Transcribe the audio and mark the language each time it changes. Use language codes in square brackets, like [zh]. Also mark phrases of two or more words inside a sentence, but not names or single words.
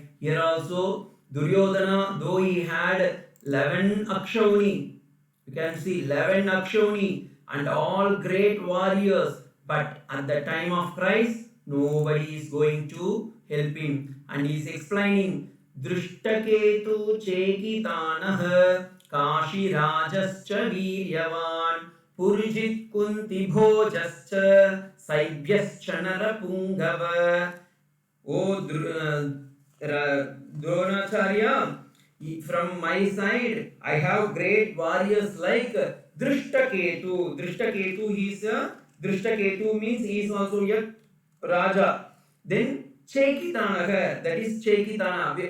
[en] Here also, Duryodhana, though he had 11 Akshauhini, you can see 11 Akshauhini and all great warriors, but at the time of Christ, nobody is going to help him. And he is explaining, [sa] Drishtaketu Chekitanah Kashi Rajascha Viryavan Purjit Kunti Bhojascha Saibhyascha Narapungava. [en] Oh Dronacharya, from my side, I have great warriors like Drishtaketu. Drishtaketu means he is also a Raja. Then Chekitana, that is Chekitana.